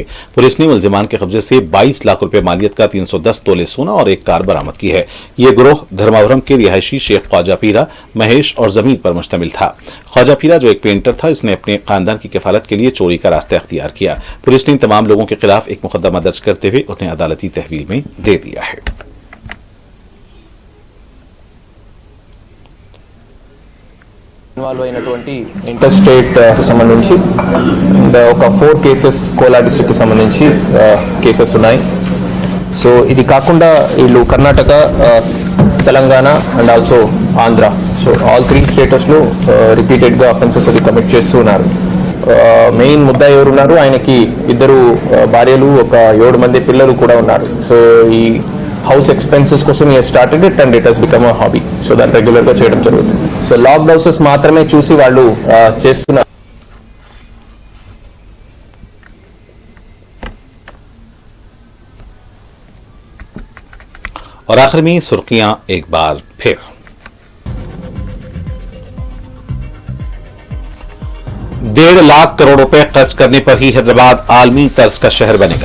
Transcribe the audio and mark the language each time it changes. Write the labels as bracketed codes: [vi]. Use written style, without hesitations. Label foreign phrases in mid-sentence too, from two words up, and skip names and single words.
[hi] पुलिस ने मुलजिमान के कब्जे से 22 लाख रुपए मालियत का 310 तोले सोना और एक कार बरामद की है। यह गिरोह धर्मावरम के रिहायशी शेख ख्वाजा पीरा, महेश और जमीर पर मुश्तमिल था। ख्वाजा पीरा जो एक पेंटर था, इसने अपने खानदान की किफालत के लिए चोरी का रास्ता अख्तियार किया। पुलिस ने तमाम लोगों के खिलाफ एक मुकदमा दर्ज करते हुए उन्हें अदालती तहवील में दे दिया है। [te] ఇన్వాల్వ్ అయినటువంటి [en] inter state [te] సంబంధించి ఒక 4 కేసెస్ కోలా డిస్ట్రిక్ట్ కి సంబంధించి కేసెస్ ఉన్నాయి. సో ఇది కాకుండా వీళ్ళు కర్ణాటక, తెలంగాణ [en] and also [te] ఆంధ్ర, [en] so all 3 states repeatedly offences [te] అది కమిట్ చేస్తూ ఉన్నారు. మెయిన్ ముద్దా ఎవరు ఉన్నారు, ఆయనకి 2 భార్యలు, ఒక 7 మంది పిల్లలు కూడా ఉన్నారు. సో ఈ [en] house expenses [te] కోసం [en] started it and it has become a hobby. [te] సో దాన్ని రెగ్యులర్గా చేయడం జరుగుతుంది. సో [en] locked houses [te] మాత్రమే చూసి వాళ్ళు చేస్తున్నారు. [hi] और आखिर में सुर्खियां एक बार फिर। 1.5 लाख करोड़ रुपए खर्च करने पर ही हैदराबाद आलमी तर्ज का शहर बनेगा।